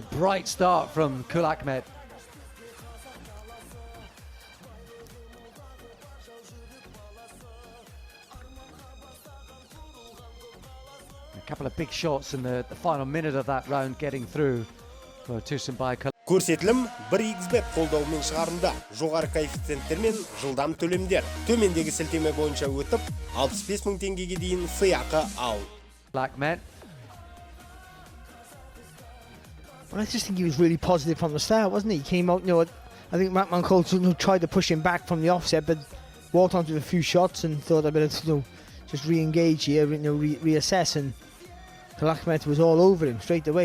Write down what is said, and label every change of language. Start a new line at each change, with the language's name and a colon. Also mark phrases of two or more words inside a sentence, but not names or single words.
English: Bright start from Құлахмет. A couple of big shots in the final minute of that round getting through for Тұрсынбай.
Kazakh: Көрсетілім 1xbet қолдауымен шығарында. Жоғары коэффициенттермен жылдам төлемдер. Төмендегі сілтеме бойынша өтіп, 65.000 теңгеге дейін сыйақы ал.
English: Құлахмет. Well, I just think he was really positive from the start, wasn't he? He came out, you know, I think Rachmanqul tried to push him back from the offset, but walked onto a few shots and thought I better, you know, just re-engage here, you know, reassess, and Құлахмет was all over him straight away.